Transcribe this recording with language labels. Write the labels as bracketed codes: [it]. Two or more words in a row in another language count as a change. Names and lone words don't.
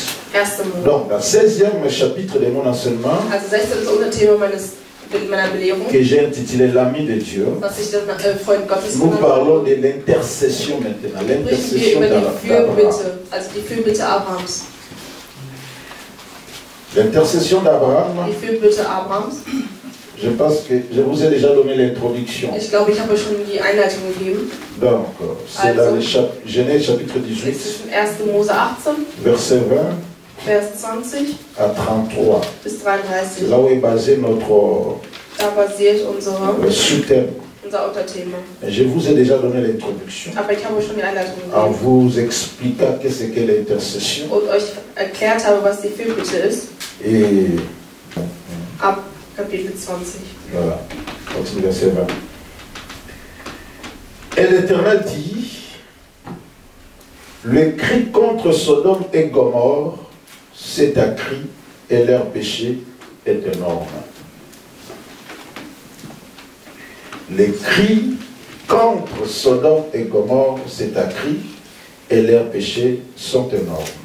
[fr] Donc, dans le 16e chapitre de mon enseignement, que j'ai intitulé l'ami de Dieu, nous parlons de l'intercession maintenant. L'intercession d'Abraham. L'intercession d'Abraham, je pense que je vous ai déjà donné l'introduction. [de] Ich glaube, ich habe schon die Einleitung gegeben. [fr] Donc, c'est dans le Genèse chapitre 18, [de] es ist 1. Mose 18, [fr] verset 20 [de] Vers 20 [fr] à 33. [de] bis 33. [fr] C'est là où est basé notre [de] Da basiert [fr] sous-thème. [de] unser Unterthema. [fr] Je vous ai déjà donné l'introduction [de] Aber ich habe schon die Einleitung [fr] en [de] gegeben [fr] vous expliquant qu'est-ce qu'est l'intercession. [de] und euch erklärt habe, was die Fürbitte ist. [fr] Et [de] Ab Kapitel 20. [fr] voilà, continue verset 20. Et l'Éternel dit, le cri contre Sodome et Gomorrhe s'est accru et leur péché est énorme. Les cris contre Sodome et Gomorrhe s'est accru et leurs péchés sont énormes.